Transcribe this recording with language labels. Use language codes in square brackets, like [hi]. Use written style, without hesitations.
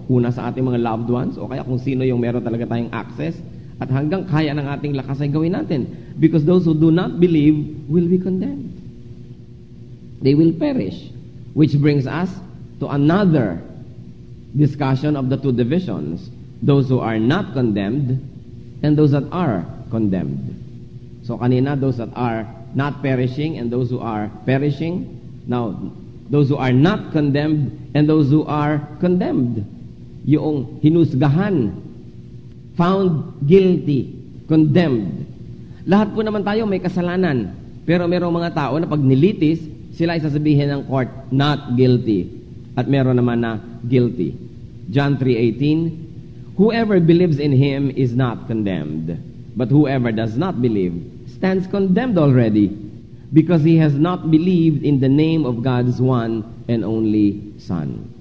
[tl] Una sa ating mga [en] loved ones, [tl] o kaya kung sino yung meron talaga tayong access, at hanggang kaya ng ating lakas ay gawin natin. [en] Because those who do not believe will be condemned. They will perish. Which brings us to another discussion of the two divisions. Those who are not condemned and those that are condemned. So kanina, those that are not perishing and those who are perishing. Now, those who are not condemned and those who are condemned. [tl] Yung hinusgahan, [en] found guilty, [tl] condemned. Lahat po naman tayo may kasalanan. Pero merong mga tao na pag nilitis, sila ay sasabihin ng court, [en] not guilty. [tl] At meron naman na guilty. [en] John 3:18, whoever believes in him is not condemned. But whoever does not believe stands condemned already, because he has not believed in the name of God's one and only Son.